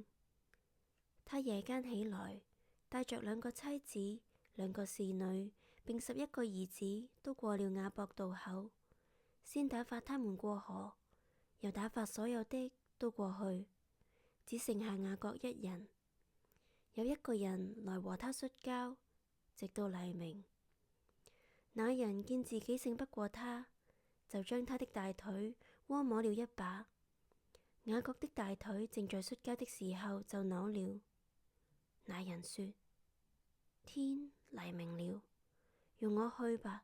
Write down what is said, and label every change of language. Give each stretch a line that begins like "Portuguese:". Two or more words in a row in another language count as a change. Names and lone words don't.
Chinese: 他夜間起來，帶着2個妻子、2個侍女，並11個兒子，都過了雅博渡口。先打發他們過河，又打發所有的都過去，只剩下雅各一人。有1個人來和他摔跤，直到黎明。那人見自己勝不過他，就將他的大腿窩摸了一把。雅各的大腿正在摔跤的時候就扭了。那人說：天黎明了，容我去吧。